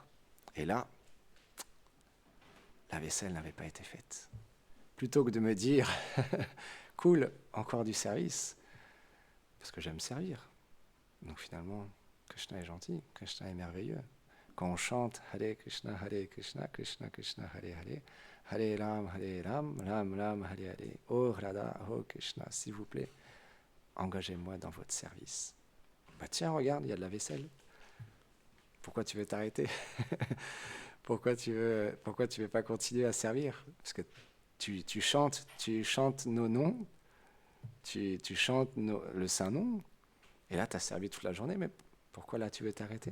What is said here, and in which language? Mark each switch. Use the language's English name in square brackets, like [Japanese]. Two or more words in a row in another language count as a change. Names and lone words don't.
[French] Et là, la vaisselle n'avait pas été faite. Plutôt que de me dire, cool, encore du service, parce que j'aime servir. Donc finalement, Krishna est gentil, Krishna est merveilleux. Quand on chante Hare Krishna, Krishna Krishna, Hare Hare, Hare Ram, Ram Ram, Hare Hare, Oh Radha, Oh Krishna, s'il vous plaît, engagez-moi dans votre service. Tiens, regarde, il y a de la vaisselle. Pourquoi tu veux t'arrêter? Pourquoi tu veux pas continuer à servir? Parce que tu chantes nos noms, tu chantes le Saint-Nom, et là tu as servi toute la journée, mais Pourquoi là tu veux t'arrêter?